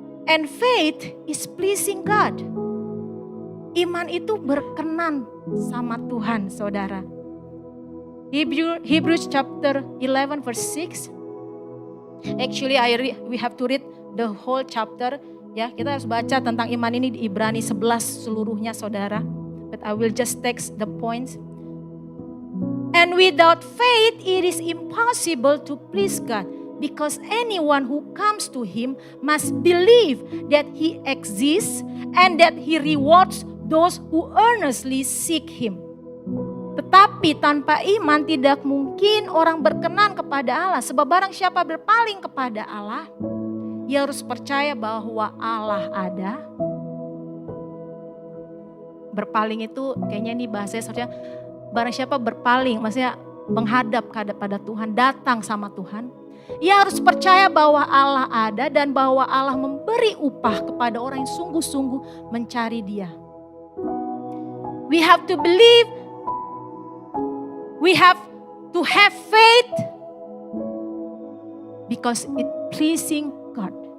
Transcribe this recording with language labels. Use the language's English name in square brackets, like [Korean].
[English] And faith is pleasing God. [Indonesian] Iman itu berkenan sama Tuhan, saudara. [English] Hebrews chapter 11 verse 6. Actually we have to read the whole chapter. [Indonesian] Kita harus baca tentang iman ini di Ibrani 11 seluruhnya, saudara. [English] But I will just text the points. And without faith it is impossible to please God, because anyone who comes to Him must believe that He exists and that He rewards those who earnestly seek Him. [Indonesian] Tetapi tanpa iman tidak mungkin orang berkenan kepada Allah. Sebab barang siapa berpaling kepada Allah, ia harus percaya bahwa Allah ada. Berpaling itu kayaknya ini bahasanya seharusnya barang siapa berpaling, maksudnya menghadap kepada Tuhan, datang sama Tuhan. Ia harus percaya bahwa Allah ada dan bahwa Allah memberi upah kepada orang yang sungguh-sungguh mencari Dia. [English] We have to believe, we have to have faith because it pleasing God.